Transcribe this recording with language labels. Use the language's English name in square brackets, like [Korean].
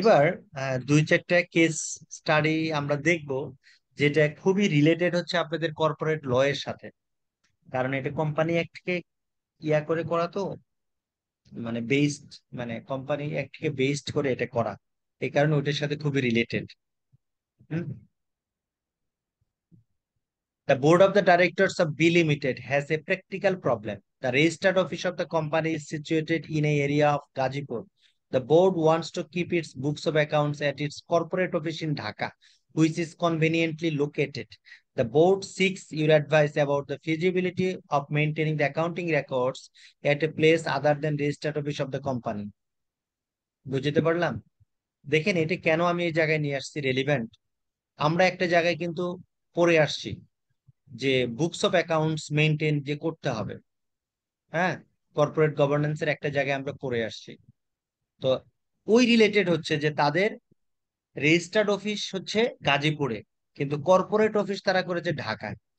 [Bangla] এবার দুই চারটা কেস স্টাডি আমরা দেখব, যেটা খুবই রিলেটেড হচ্ছে আপনাদের কর্পোরেট ল এর সাথে, কারণ এটা কোম্পানি অ্যাক্ট থেকে ইয়া করে করা তো, মানে বেসড, মানে কোম্পানি অ্যাক্ট থেকে বেসড করে এটা করা, এই কারণে ওইটার সাথে খুবই related. [English] The board of the directors of B Limited has a practical problem. The registered office of the company is situated in an area of Gazipur. The board wants to keep its books of accounts at its corporate office in Dhaka, which is conveniently located. The board seeks your advice about the feasibility of maintaining the accounting records at a place other than registered office of the company. [Bangla] বুঝতে পারলাম? দেখেন এটা কেন আমি এই জায়গায় নিয়ে আসছি রেলিভেন্ট। আমরা একটা জায়গায় কিন্তু পড়ে আসছি যে বুকস অফ অ্যাকাউন্টস মেনটেন যে করতে হবে, হ্যাঁ, কর্পোরেট গভর্নেন্স এর একটা জায়গায় আমরা করে আসছি। তো ওই রিলেটেড হচ্ছে যে তাদের রেজিস্টার্ড অফিস হচ্ছে গাজীপুরে, কিন্তু কর্পোরেট অফিস তারা করেছে ঢাকায়।